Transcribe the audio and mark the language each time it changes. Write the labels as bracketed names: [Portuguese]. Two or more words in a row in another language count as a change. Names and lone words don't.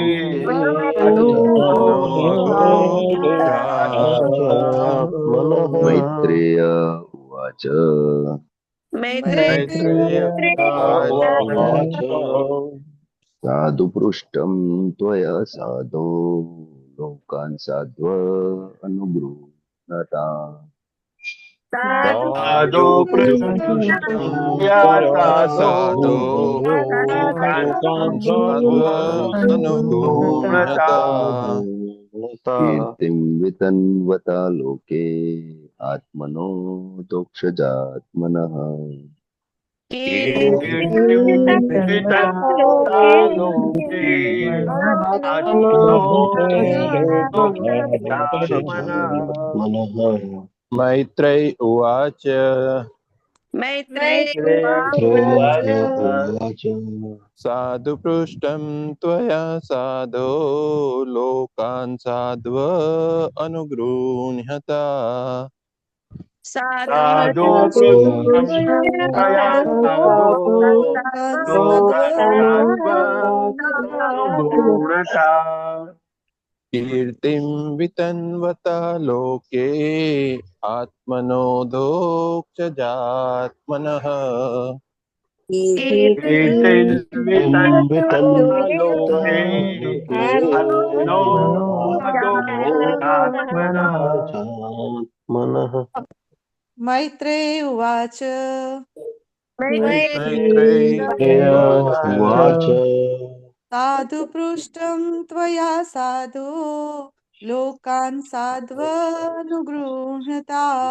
[Sanskrit] मैत्रेय उवाच साधु पृष्टम त्वया साधो लोकान साध्व अनुगृह्णता साधु पृष्ठं साधो कीर्तिम वितन्वता लोके आत्मनो दोक्षजात्मनः मैत्रेय उवाच साधु पृष्टम त्वया साधो लोकान साध्व अनुगृह्यता साधु पृष्ठं त्वया साधो लोकान् कीर्तिम वितन्वता लोके आत्मनो दोक्षजात्मनः मैत्रेय उवाच साधु पृष्ठं त्वया साधो लोकान् साध्वनुगृह्णता